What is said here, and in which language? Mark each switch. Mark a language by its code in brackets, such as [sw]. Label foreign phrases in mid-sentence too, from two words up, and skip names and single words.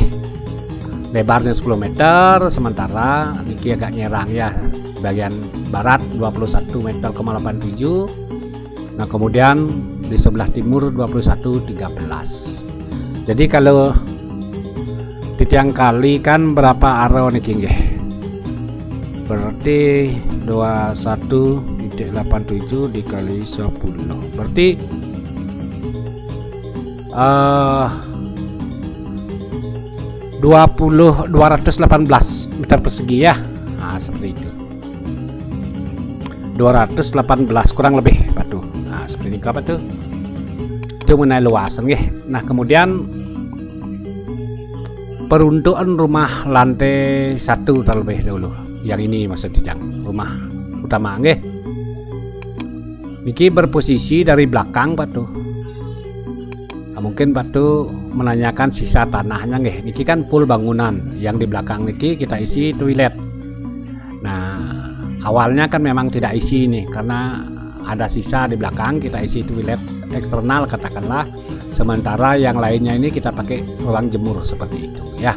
[id] Lebarnya 10 meter, sementara niki agak nyerang ya, bagian barat 21 meter, 87. Nah, kemudian di sebelah timur 21, 13. Jadi kalau Titiang kali kan berapa aro [ban] niki nggih, [id] berarti 21,87 dikali 10 berarti 218 meter persegi ya. Nah, seperti itu 218 kurang lebih Pak Duh. Nah, seperti ini Pak Duh. Itu mengenai luasan nggih. Nah, kemudian peruntukan rumah lantai 1 terlebih dahulu. Yang ini maksud Titiang, rumah utama nggih. Niki berposisi dari belakang Pak Duh. Nah, mungkin Pak Duh menanyakan sisa tanahnya nggih. Niki kan full bangunan, yang di belakang niki kita isi toilet. Nah, awalnya kan memang tidak isi nih karena ada sisa di belakang, kita isi toilet eksternal katakanlah, sementara yang lainnya ini kita pakai ruang jemur seperti itu ya.